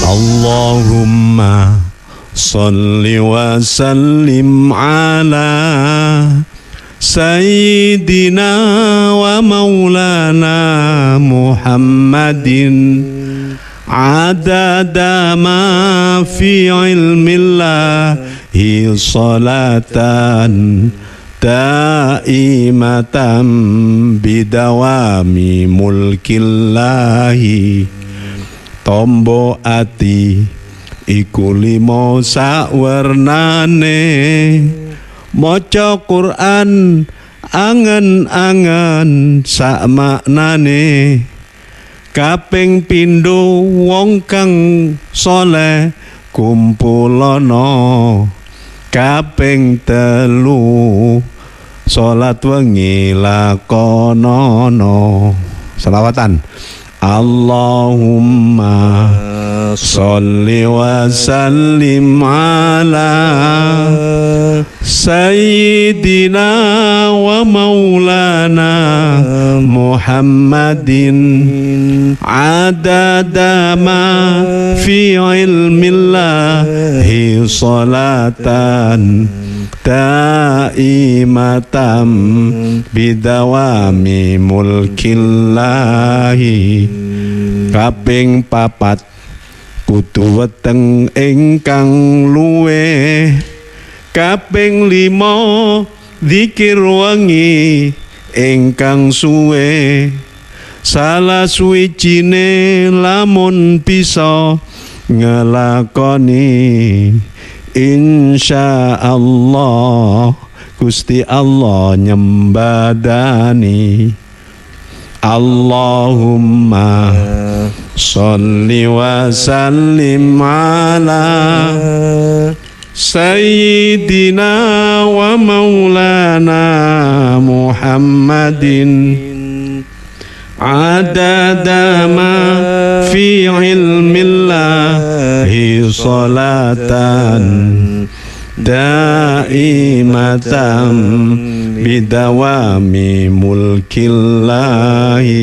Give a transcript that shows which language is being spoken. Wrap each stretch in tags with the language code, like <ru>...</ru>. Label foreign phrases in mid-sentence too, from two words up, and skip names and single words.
<ar>اللهم صل وسلم على سيدنا ومولانا محمد عدد ما في علم الله صلاة دائمة بدوام ملك الله.</ar> <jv>Tombo ati iku limo sakwernane, maca Quran angen-angen sak maknane. Kaping pindho wong kang saleh kumpulono, kaping telu salat wengi lakonono.</jv> <ar>Selawatan. اللهم صل وسلم على سيدنا ومولانا محمد عدد ما في علم الله صلاة دائمة بدوام ملك الله.</ar> <jv>Kaping papat kudu weteng ingkang luweh, kaping limo zikir wengi ingkang suwe. Salah suwijine lamun bisa ngelakoni, insyaallah Gusti Allah nyembadani.</jv> <ar>اللهم صل وسلم على سيدنا ومولانا محمد عدد ما في علم الله صلاة دائمة بدوام ملك الله.</ar>